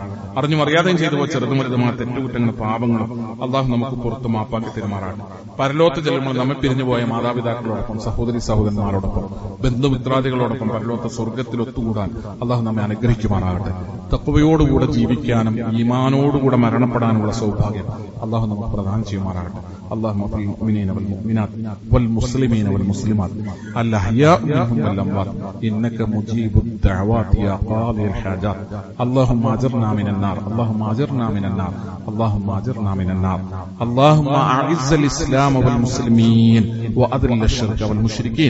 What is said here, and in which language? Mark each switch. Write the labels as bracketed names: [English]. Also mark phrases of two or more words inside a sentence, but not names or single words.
[Malayalam] അറിഞ്ഞും അറിയാതെയും ചെയ്തു പോയ ചെറുതും വലുതുമായ തെറ്റുകുറ്റങ്ങളും പാപങ്ങളും അല്ലാഹു നമുക്ക് പുറത്തു മാപ്പാക്കി തരുമാറാകട്ടെ. പരലോകത്ത് ചെല്ലുമ്പോൾ നമ്മെ പിരിഞ്ഞുപോയ മാതാപിതാക്കളോടൊപ്പം സഹോദരി സഹോദരന്മാരോടൊപ്പം ബന്ധുമിത്രാദികളോടൊപ്പം പരലോകത്തെ സ്വർഗ്ഗത്തിൽ ഒത്തുകൂടാൻ അല്ലാഹു നമ്മെ അനുഗ്രഹിക്കുമാറാകട്ടെ. തഖ്വയോടുകൂടെ ജീവിക്കാനും ഈമാനോടുകൂടെ മരണപ്പെടാനുള്ള സൗഭാഗ്യം അല്ലാഹു നമുക്ക് പ്രദാനം ചെയ്യുമാറാകട്ടെ. [Arabic] اللهم اغفر للمؤمنين والمؤمنات والمسلمين والمسلمات الأحياء منهم والأموات إنك مجيب الدعوات يا قاضي الحاجات. اللهم أجرنا من النار، اللهم أجرنا من النار، اللهم أجرنا من النار. اللهم أعز الإسلام والمسلمين وأذل الشرك والمشركين.